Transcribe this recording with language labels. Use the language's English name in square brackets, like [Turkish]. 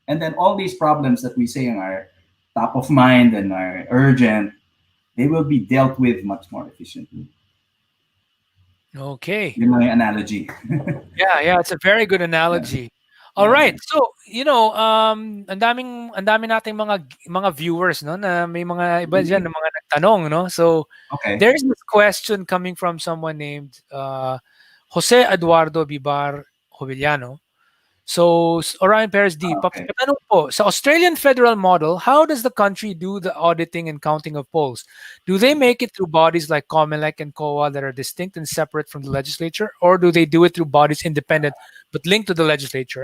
[English] And then all these problems that we say are top of mind and are urgent, they will be dealt with much more efficiently. Okay. [Filipino] Yun lang yung analogy. [English] Yeah, it's a very good analogy. All right. [Filipino] So, ang dami nating mga viewers, no, na may mga iba diyan na mga nagtanong, no. [English] So, Okay. there's this question coming from someone named Jose Eduardo Bibar Jovillano. So, Orion Perez D, Okay. [Filipino] papatanong po, sa [English] Australian federal model, how does the country do the auditing and counting of polls? Do they make it through bodies like COMELEC and COA that are distinct and separate from the legislature, or do they do it through bodies independent but linked to the legislature?